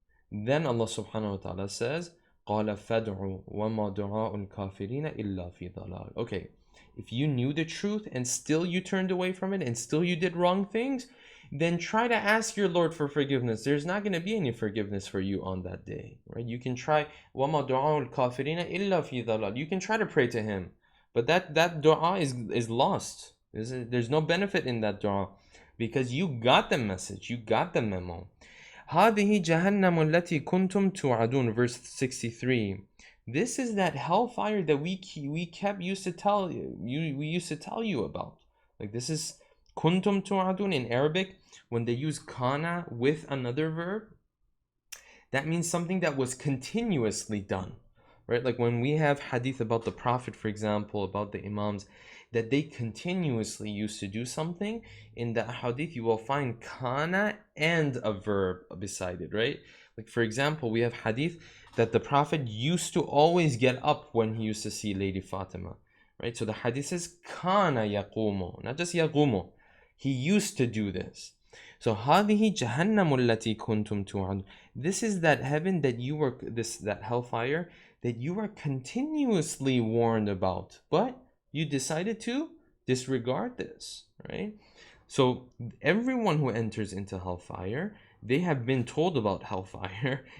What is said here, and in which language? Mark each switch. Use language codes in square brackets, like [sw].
[en] Then Allah subhanahu wa ta'ala says, [ar] قَالَ فَادْعُوا وَمَا دُعَاءُ الْكَافِرِينَ إِلَّا فِي ضَلَالٍ. [en] Okay, if you knew the truth and still you turned away from it and still you did wrong things, then try to ask your Lord for forgiveness. There's not going to be any forgiveness for you on that day, right? You can try [ar] وَمَا دُعَاءُ الْكَافِرِينَ إِلَّا فِي ضَلَالٍ. [en] You can try to pray to him, but that dua is lost. There's no benefit in that dua, because you got the message, you got the memo. [ar] هذه جهنم التي كنتم توعدون, [en] verse 63. This is that hellfire that we used to tell you about. Like, this is kuntum tu'adun in Arabic. When they use kana with another verb, that means something that was continuously done, right? Like when we have hadith about the Prophet, for example, about the Imams, that they continuously used to do something, in the hadith you will find kana and a verb beside it, right? Like, for example, we have hadith that the Prophet used to always get up when he used to see Lady Fatima, right? So the hadith says kana yaqumu, not just yaqumu. He used to do this. [ar] So هذه جهنم التي كنتم توعدون. [en] This is that heaven that you were, that hellfire that you were continuously warned about, but you decided to disregard this, right? So everyone who enters into hellfire, they have been told about hellfire.